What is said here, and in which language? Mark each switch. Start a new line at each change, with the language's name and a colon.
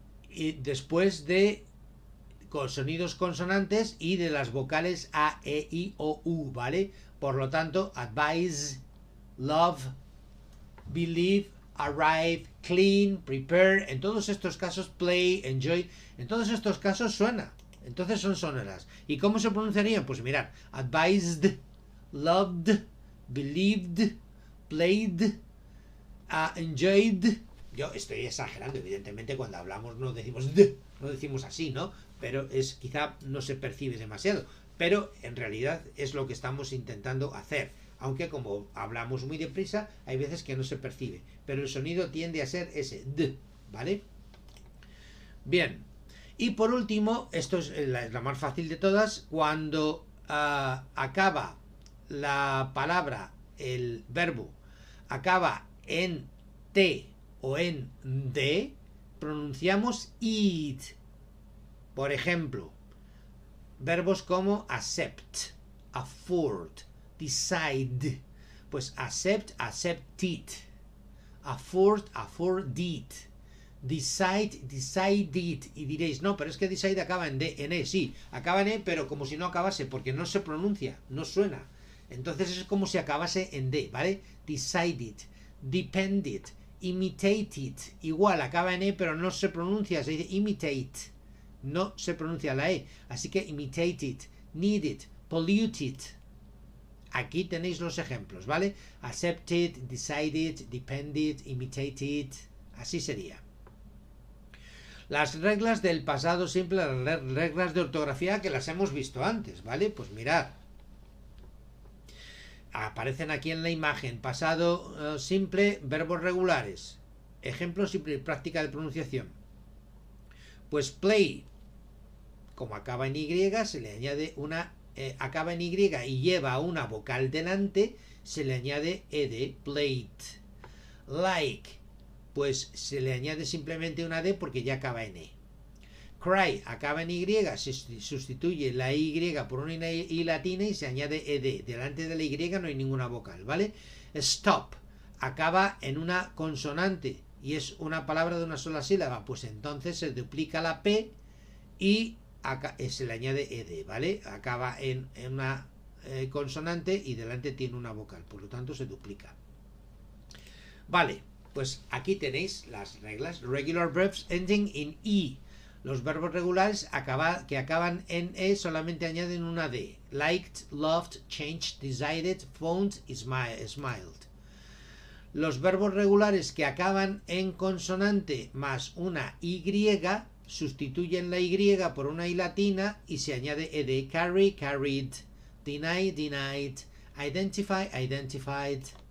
Spanish: Y después de sonidos consonantes y de las vocales A, E, I, O, U, ¿vale? Por lo tanto, advise, love, believe, arrive, clean, prepare, en todos estos casos, play, enjoy, en todos estos casos suena. Entonces son sonoras. ¿Y cómo se pronunciarían? Pues mirad,
English: advised, loved, believed, played, enjoyed.
Spanish: Yo estoy exagerando, evidentemente cuando hablamos no decimos d, no decimos así, ¿no? Pero quizá no se percibe demasiado. Pero en realidad es lo que estamos intentando hacer. Aunque como hablamos muy deprisa, hay veces que no se percibe. Pero el sonido tiende a ser ese d, ¿vale? Bien. Y por último, esto es la más fácil de todas, cuando acaba la palabra, el verbo, acaba en T o en D, pronunciamos it. Por ejemplo, verbos como accept, afford, decide. Pues
English: accept, accepted. Afford, afforded. Decide, decided.
Spanish: Y diréis, no, pero es que decide acaba en D, en E, sí, acaba en E, pero como si no acabase, porque no se pronuncia, no suena. Entonces es como si acabase en D, ¿vale?
English: Decided, depended, imitated.
Spanish: Igual, acaba en E, pero no se pronuncia, se dice imitate. No se pronuncia la E. Así que imitated, needed, polluted. Aquí tenéis los ejemplos, ¿vale?
English: Accepted, decided, depended, imitated.
Spanish: Así sería. Las reglas del pasado simple, las reglas de ortografía que las hemos visto antes, ¿vale? Pues mirad. Aparecen aquí en la imagen. Pasado simple, verbos regulares. Ejemplos y práctica de pronunciación. Pues play, como acaba en Y, se le añade una... acaba en Y y lleva una vocal delante, se le añade ed, played. Like, pues se le añade simplemente una D porque ya acaba en E. Cry, acaba en Y, se sustituye la Y por una I latina y se añade ed. Delante de la Y no hay ninguna vocal, ¿vale? Stop, acaba en una consonante y es una palabra de una sola sílaba, pues entonces se duplica la P y se le añade ed, ¿vale? Acaba en una consonante y delante tiene una vocal, por lo tanto se duplica. Vale, pues aquí tenéis las reglas.
English: Regular verbs ending in E.
Spanish: Los verbos regulares que acaban en E solamente añaden una D.
English: Liked, loved, changed, decided, found y smiled.
Spanish: Los verbos regulares que acaban en consonante más una Y sustituyen la Y por una I latina y se añade ed.
English: Carry, carried, deny, denied, identify, identified.